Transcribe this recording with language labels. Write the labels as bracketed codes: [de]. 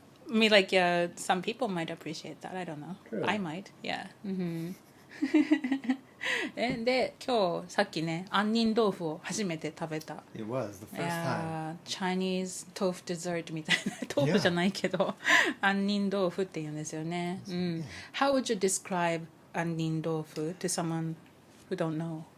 [en] I mean, like, yeah, some people might appreciate that. I don't know. Really? I might. Yeah. [ja] で、今日さっきね、杏仁豆腐を初めて食べた。 [en] It was the first time. Chinese tofu dessert [ja] みたいな。豆腐じゃないけど、杏仁豆腐って言うんですよね。 [en] How would you describe 杏仁豆腐 to someone who don't know?